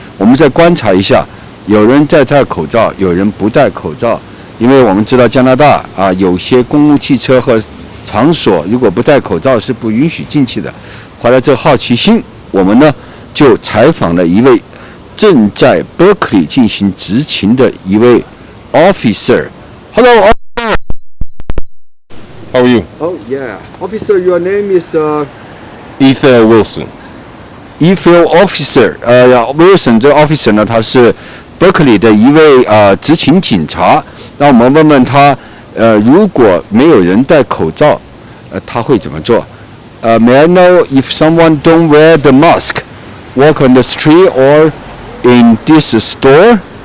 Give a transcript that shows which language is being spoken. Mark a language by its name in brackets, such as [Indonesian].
[Chinese] 我们再观察一下，有人在戴口罩，有人不戴口罩，因为我们知道加拿大有些公共汽车和场所如果不戴口罩是不允许进去的。怀了这个好奇心，我们呢就采访了一位正在 Berkeley 进行执勤的一位 officer。 [English] Hello, how are you? Oh yeah, officer, your name is Ethell Wilson. Ethell officer. [Chinese] Wilson 这个 officer 呢，他是 Berkeley 的一位执勤警察。那我们问问他，如果没有人戴口罩，他会怎么做？ [English] May I know if someone don't wear the mask, walk on the street or in this store?